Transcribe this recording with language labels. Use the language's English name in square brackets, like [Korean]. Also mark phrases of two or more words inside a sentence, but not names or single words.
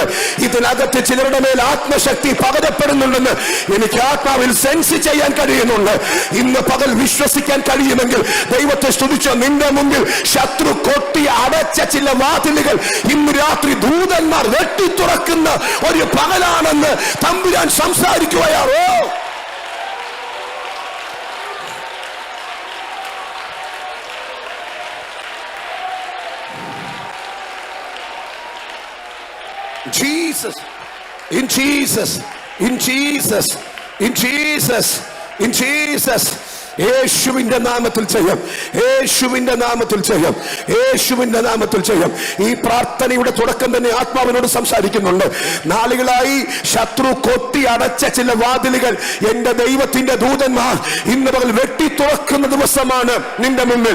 [Malayalam] ഇതിനകത്ത് ചിലരുടെ മേൽ ആത്മശക്തി പകരപ്പെടുന്നുണ്ടെന്ന് എനിക്ക് ആത്മാവിൽ സെൻസ് ചെയ്യാൻ കഴിയുന്നുണ്ട്. ഇന്ന് പകൽ വിശ്വസിക്കാൻ കഴിയുമെങ്കിൽ ദൈവത്തെ സ്തുതിച്ചോ. നിന്റെ മുമ്പിൽ ശത്രു കൊട്ടി അടച്ച ചില വാതിലുകൾ ഇന്ന് രാത്രി ദൂതന്മാർ വെട്ടി തുറക്കുന്ന ഒരു പകലാണെന്ന് തമ്പുരാൻ സംസാരിക്കുകയാണോ? [English] Jesus, in Jesus, in Jesus, in Jesus, in Jesus. [Malayalam] യേശുവിന്റെ നാമത്തിൽ ചെയ്യാം, യേശുവിന്റെ നാമത്തിൽ ചെയ്യാം, യേശുവിന്റെ നാമത്തിൽ ചെയ്യാം. ഈ പ്രാർത്ഥനയുടെ തുടക്കം തന്നെ ആത്മാവിനോട് സംസാരിക്കുന്നുണ്ട്. നാളുകളായി ശത്രു കൊട്ടി അടച്ച ചില വാതിലുകൾ എന്റെ ദൈവത്തിന്റെ ദൂതന്മാർ ഇന്ന് പകൽ വെട്ടി തുറക്കുന്ന ദിവസമാണ് നിന്റെ മുന്നിൽ.